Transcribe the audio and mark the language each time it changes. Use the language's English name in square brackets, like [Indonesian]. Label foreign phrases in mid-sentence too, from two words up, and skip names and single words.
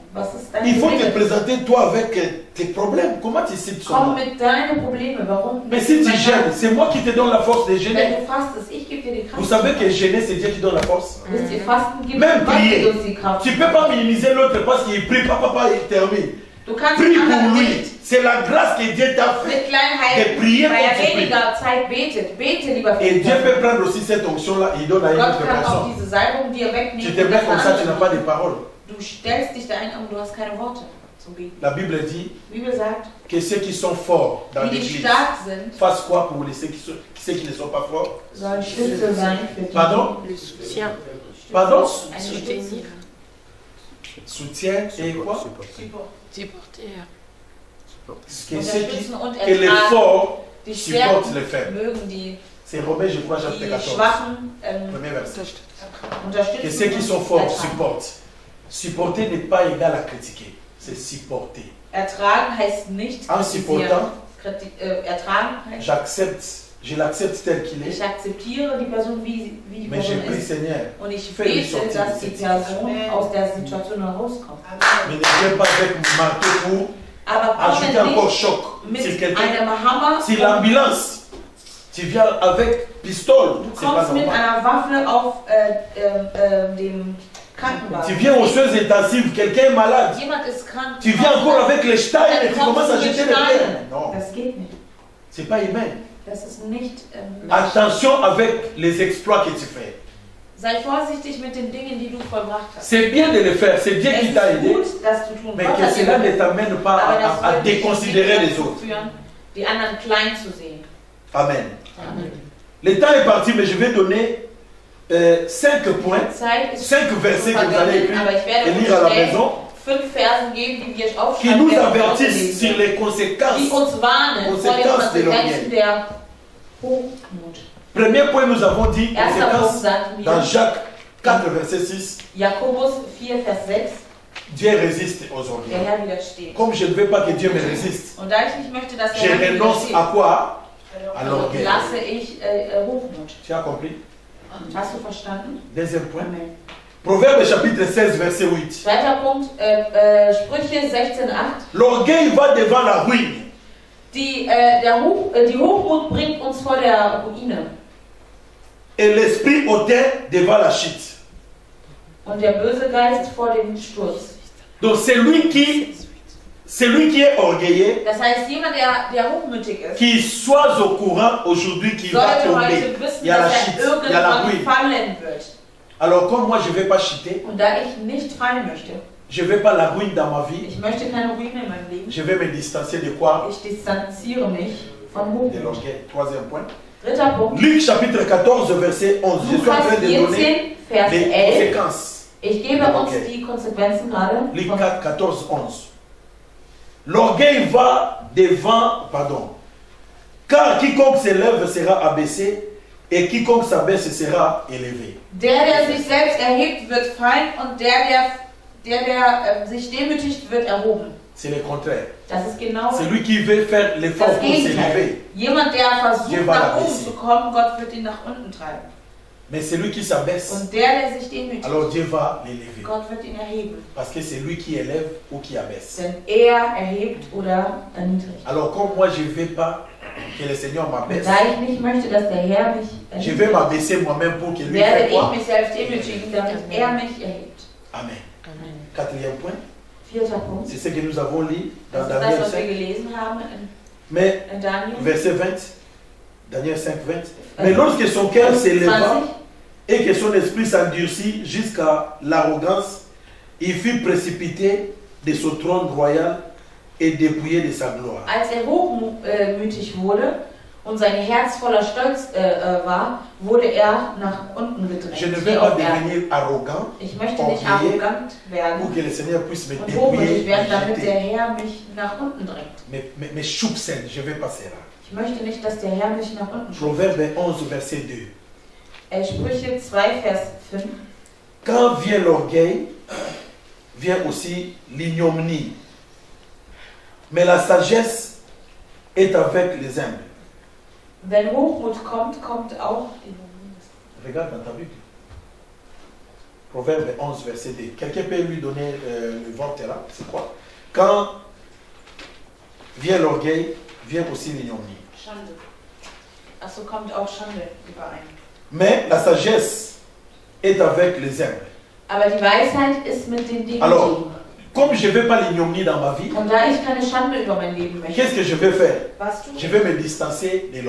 [German] Was ist dein [French] Il faut te [German] Problem? [French] présenter toi avec tes problèmes. Comment tu cites son [German] Komm [French] nom? [German] mit deinen Probleme. Warum? [French] Mais si tu gênes, c'est moi qui te donne la force de [German] Wenn [French] gêner. [German] du fastest, ich gebe dir die Kraft. [French] Vous savez que gêner, c'est Dieu qui donne la force. [German] Wisst ihr, Fasten gibt [French] Même [German] Gott [French] prier. [German] gibt uns die Kraft. [French] Tu ne peux pas minimiser l'autre parce qu'il prie, papa, il termine. [German] Du kannst [French] Prie [German] den anderen [French] pour lui. [German] nicht [French] C'est la grâce que Dieu t'a fait. [German] mit klein halten, [French] De prier [German] weil er [French] pour tu [German] weniger Zeit betet. Bete lieber für [French] Et [German] die [French] Dieu [German] Person. [French] peut prendre aussi cette onction-là, il donne à une [German] Gott [French] autre [German] kann auch [French] personne. [German] diese Salbung dir wegnehmen. [French] Tu te mets comme ça, tu n'as pas de parole. [German] Du stellst dich da ein, aber du hast keine Worte zum Beten. [French] La Bible dit [German] Die Bibel sagt, [French] que ceux qui sont forts dans [German] wie die [French] l'église [German] stark sind, [French] fassent quoi pour ceux qui ne sont pas forts? [German] sollen Stütze sein für die. [French] Pardon? Le soutien. Pardon? [German] Eine Stütze. [French] Soutenir. Soutien et quoi? Supporter. Que ceux qui, [German] Unterstützen und [French] que les [German] ertragen. [French] forts [German] Die [French] supportent [German] Stärken [French] les faibles. [German] mögen die, [French] C'est Romains, je crois, chapitre [German] die [French] 14. [German] Schwachen [French] Premier verset. [German] unterstützen. [French] Que ceux qui sont [German] und [French] forts [German] ertragen. [French] supportent. Supporter n'est pas égal à critiquer, c'est supporter. [German] Ertragen heißt nicht [French] En [German] kritisieren. [French] supportant, [German] Ertragen heißt, [French] je l'accepte tel qu'il est, [German] ich akzeptiere die Person, wie die [French] mais je [German] Person [French] prie [German] ist. [French] Seigneur, [German] Und ich [French] fais-le [German] bete, [French] sortir de [German] dass die [French] cette [German] Person aus der Situation herauskommt. [French] mais ne viens pas avec marteau pour [German] Aber [French] ajouter [German] komme [French] encore [German] nicht [French] choc [German] mit [French] sur quelqu'un. [German] einem Hammer. [French] Si l'ambulance, tu viens avec pistole, [German] Du [French] c'est pas [German] kommst mit [French] normal. [German] einer Waffe auf dem [French] Tu [German] Krankenwagen. [French] viens aux choses intensives, quelqu'un est malade. [German] Jemand ist krank. [French] Tu viens encore avec les steins et tu commences à jeter les pierres. Non, [German] Das geht nicht. [French] c'est pas humain. [German] Das ist nicht. [French] Attention avec les exploits que tu fais. [German] Sei vorsichtig mit den Dingen, die du vollbracht hast. [French] C'est bien de le faire, c'est Dieu [German] Es [French] qui t'a [German] ist [French] aidé, [German] gut, das zu tun. [French] mais [German] Gott [French] que [German] hat dir [French] cela ne [German] geholfen. [French] t'amène pas [German] Aber das [French] à [German] soll dich [French] déconsidérer [German] nicht [French] les autres. [German] dazu führen, die anderen klein zu sehen. [French] Amen. Amen. Le temps est parti, mais je vais donner 5 points, [German] Zeit ist [French] 5 versets que vous allez écrire [German] aber ich werde [French] et lire à la [German] schnell [French] maison, [German] 5 Versen geben, die wir [French] qui [German] aufschreiben [French] nous [German] werden und [French] avertissent [German] auslesen, [French] sur les [German] die [French] conséquences. [German] uns warnen vor den Konsequenz de Konsequenzen der Hochmut. [French] Premier point, nous avons dit [German] Erster Punkt [French] conséquences [German] sagten [French] dans [German] wir, [French] Jacques 4, verset 6. [German] Jakobus 4, Vers 6, [French] Dieu résiste aux [German] der [French] orgueils. [German] Herr widersteht. [French] Comme je ne veux pas que Dieu me résiste, [German] Und da ich nicht möchte, dass [French] je [German] der Herr mir [French] renonce [German] widersteht, [French] à quoi? À [German] also [French] l'orgueil. [German] lasse ich Hochmut. [French] Tu as compris? [German] Hast du verstanden? [French] Deuxième point. [German] Amen. [French] Proverbe chapitre 16, verset 8. [German] Zweiter Punkt, Sprüche 16, 8. [French] L'orgueil va devant la ruine. [German] Die Hochmut bringt uns vor der Ruine. [French] Et l'esprit hautain devant la chute. [German] Und der böse Geist vor dem Sturz. [French] Donc celui qui est orgueilleux, [German] Das heißt, jemand, der hochmütig ist, [French] qu'il soit au courant aujourd'hui qu'il va [German] sollte [French] tomber. [German] heute wissen, [French] Il y a la [German] dass [French] chute, [German] er [French] il y a la [German] irgendwann [French] ruine. [German] fallen wird. [French] Alors comme moi je ne vais pas chuter, [German] Und da ich nicht fallen möchte, [French] je ne veux pas la ruine dans ma vie, [German] ich möchte keine Ruine in meinem Leben, [French] je vais me distancier de quoi? [German] ich distanziere mich von [French] De [German] Hochmut. [French] l'orgueil. Troisième point. [German] Dritter Punkt, [French] Luc chapitre 14, verset 11. Je suis en [German] Lukas [French] train de donner [German] 14, Vers [French] les [German] 11. [French] conséquences. [German] Ich gebe uns [French] Okay. [German] die Konsequenzen gerade. [French] Luc [German] von- [French] 4, 14, 11. L'orgueil va devant, pardon. Car quiconque s'élève sera abaissé et quiconque s'abaisse sera élevé. [German] Der sich selbst erhebt, wird fallen und der sich demütigt, wird erhoben. [French] C'est le contraire. [German] Das ist genau [French] Celui qui veut faire l'effort [German] das [French] pour [German] Gegenteil. [French] s'élever. [German] Jemand, der [French] Dieu [German] versucht, [French] va [German] nach oben [French] l'abaisser. [German] zu kommen, Gott wird ihn nach unten treiben. [French] Mais celui qui s'abaisse, [German] Und der sich demütigt, [French] alors Dieu va l'élever. [German] Gott wird ihn erheben. [French] Parce que c'est lui qui élève ou qui abaisse. [German] Denn er erhebt oder erniedrigt. [French] Alors comme moi je ne veux pas que le Seigneur [German] Und [French] m'abaisse, [German] da ich nicht möchte, dass der Herr mich [French] je vais [German] erniedrigt, [French] m'abaisser moi-même pour que lui [German] werde [French] fasse [German] ich [French] quoi? [German] mich selbst demütigen, damit er mich erhebt. [French] Amen. Quatrième point, [German] Vierter Punkt. [French] c'est ce que nous avons lu dans [German] Das ist das, [French] Daniel [German] was wir [French] 5, [German] gelesen haben [French] mais [German] in Daniel. [French] verset 20, Daniel 5, 20. Mais lorsque son cœur s'éleva [German] 20. [French] et que son esprit s'endurcit jusqu'à l'arrogance, il fut précipité de son trône royal et dépouillé de sa gloire. [German] Als hochmütig wurde und sein Herz voller Stolz war, wurde er nach unten gedrängt. [French] Je ne [German] hier [French] vais pas [German] auf Erden. [French] devenir arrogant [German] Ich möchte nicht [French] orgueilleux, [German] arrogant [French] pour [German] werden [French] que le Seigneur puisse me [German] und hochmütig [French] dépouiller, [German] werden, [French] me [German] damit der [French] jeter. [German] Herr mich nach unten drängt. [French] Mais choupsen, je vais passer là. [German] Ich möchte nicht, dass der Herr mich nach unten drängt. [French] Proverbe 11, verset 2. [German] Sprüche 2, Vers 5. [French] Quand vient l'orgueil, vient aussi l'ignominie. Mais la sagesse est avec les humbles. [German] Wenn Hochmut kommt, kommt auch [French] Regarde dans ta Bible. Proverbe 11, verset 2. Quelqu'un peut lui donner le ventre là? C'est quoi? Quand vient l'orgueil, vient aussi l'ignominie. [German] Schande. Achso, kommt auch Schande überein. [French] Mais la sagesse est avec les humbles. [German] Aber die Weisheit ist mit den Dingen. [French] Alors, comme je ne veux pas l'ignominie dans ma vie, [German] Und da ich keine Schande über mein Leben möchte, [French] qu'est-ce que je vais faire? [German] was tue [French] Je [German] ich? [French] vais me distancer de